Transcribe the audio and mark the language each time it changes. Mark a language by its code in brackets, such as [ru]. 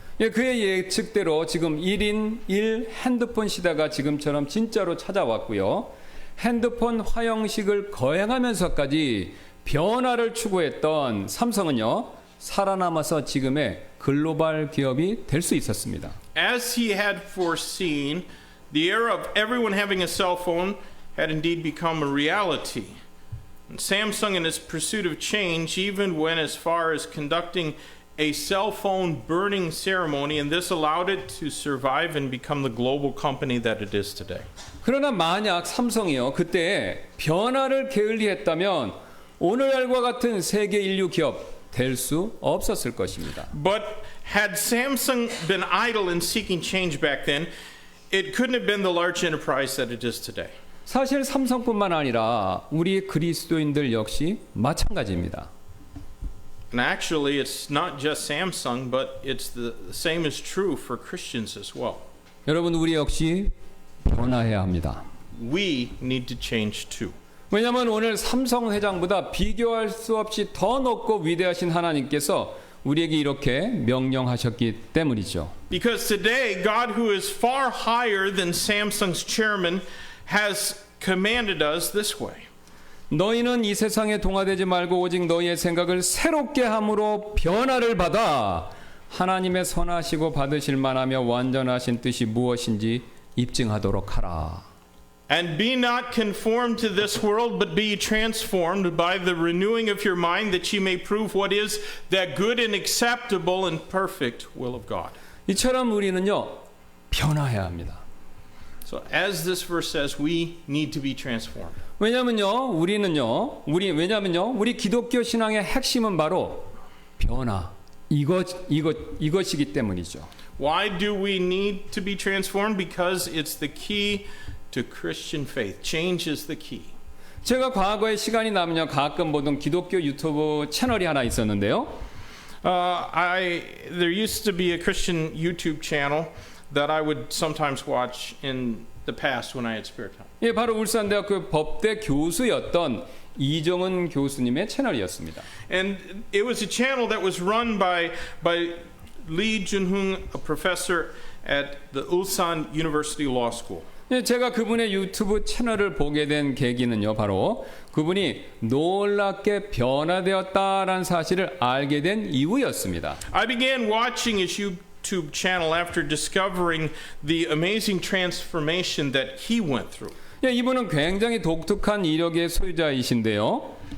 [ko] 예, 그의 예측대로 지금 1인 1 핸드폰 시대가 지금처럼 진짜로 찾아왔고요. 핸드폰 화형식을 거행하면서까지 변화를 추구했던 삼성은요, 살아남아서 지금의 글로벌 기업이 될 수 있었습니다. [en] As he had foreseen, the era of everyone having a cell phone had indeed become a reality. And Samsung, in its pursuit of change, even went as far as conducting a cell phone burning ceremony, and this allowed it to survive and become the global company that it is today. [ko] 그러나 만약 삼성이요, 그때 변화를 게을리했다면 오늘날과 같은 세계 인류 기업 될 수 없었을 것입니다. [en] But had Samsung been idle in seeking change back then, it couldn't have been the large enterprise that it is today. [ko] 사실 삼성뿐만 아니라 우리 그리스도인들 역시 마찬가지입니다. [en] And actually, it's not just Samsung, but it's the same is true for Christians as well. [ko] 여러분, 우리 역시 변화해야 합니다. [en] We need to change too. [ko] 왜냐하면 오늘 삼성 회장보다 비교할 수 없이 더 높고 위대하신 하나님께서 우리에게 이렇게 명령하셨기 때문이죠. [en] Because today, God, who is far higher than Samsung's chairman, has commanded us this way. [ko] 너희는 이 세상에 동화되지 말고 오직 너희의 생각을 새롭게 함으로 변화를 받아 하나님의 선하시고 받으실 만하며 완전하신 뜻이 무엇인지 입증하도록 하라. [en] And be not conformed to this world, but be transformed by the renewing of your mind, that ye may prove what is that good and acceptable and perfect will of God. [ko] 이처럼 우리는요, 변화해야 합니다. [en] So as this verse says, we need to be transformed. [ko] 왜냐면요, 우리 기독교 신앙의 핵심은 바로 변화, 이것이기 때문이죠. [en] Why do we need to be transformed? Because it's the key to Christian faith. Change is the key. [ko] 제가 과거에 시간이 나면요, 가끔 보던 기독교 유튜브 채널이 하나 있었는데요. [en] There used to be a Christian YouTube channel that I would sometimes watch in the past when I had spare time. [ko] 예, 바로 울산대학교 법대 교수였던 이정은 교수님의 채널이었습니다. [en] And it was a channel that was run by Lee Junhung, a professor at the Ulsan University Law School. [ko] 예, 제가 그분의 유튜브 채널을 보게 된 계기는요, 바로 그분이 놀랍게 변화되었다라는 사실을 알게 된 이후였습니다. [en] I began watching his YouTube channel after discovering the amazing transformation that he went through. [ko] 예, 이분은 굉장히 독특한 이력의 소유자이신데요.